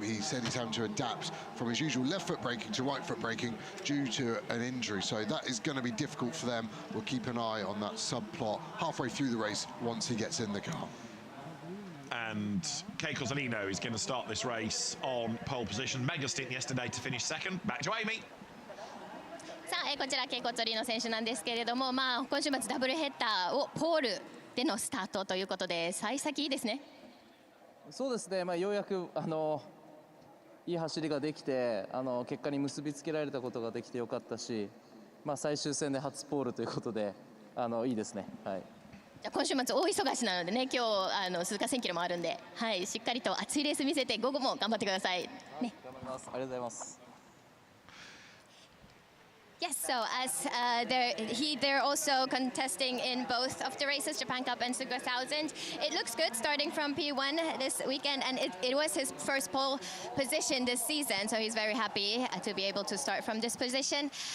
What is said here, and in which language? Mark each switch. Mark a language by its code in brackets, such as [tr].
[en] He said he's having to adapt from his usual left foot braking to right foot braking due to an injury, so that is going to be difficult for them. We'll keep an eye on that subplot halfway through the race once he gets in the car. And Keiko Zolino is going to start this race on pole position. Mega stint yesterday to finish second. Back to Amy. [ja] さあ、こちらケイコツォリの選手なんですけれども、今週末ダブルヘッダーをポールでのスタートということで、幸先いいですね。そうですね、ようやくいい走りができて結果に結びつけられたことができてよかったし、最終戦で初ポールということでいいですね。はい。じゃ今週末大忙しなのでね、今日鈴鹿1000キロもあるんで、はい、しっかりと熱いレース見せて午後も頑張ってください。ね。頑張ります。ありがとうございます。 [en] Yes, so as they're also contesting in both of the races, Japan Cup and Suzuka 1000. It looks good starting from P1 this weekend, and it was his first pole position this season, so he's very happy to be able to start from this position.